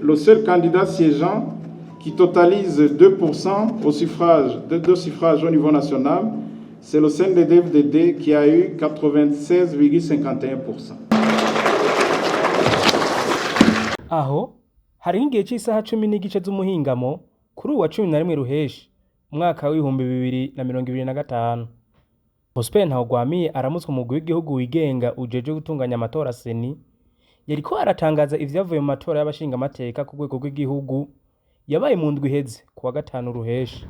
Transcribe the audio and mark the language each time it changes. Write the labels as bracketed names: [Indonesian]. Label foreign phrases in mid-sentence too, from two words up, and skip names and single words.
[French] le seul candidat siégeant qui totalise 2% au suffrage, deux suffrages au niveau national, c'est le CNDD-FDD qui a eu 96,51%. [Rundi] Aho hari ngiye cy'isaha 10 n'igice z'umuhingamo kuri uwa 11 Ruheshi umwaka w'ibihumbi 2025. Prosper Ntahorwamiye aramutswe umugwi w'igihugu wigenga ujejwe gutunganya Amatora CENI yariko aratangaza ivyavuye mu matora y'abashingamateka ku rwego rw'igihugu yabaye mu ndwi iheze kuwa 5 Ruheshi.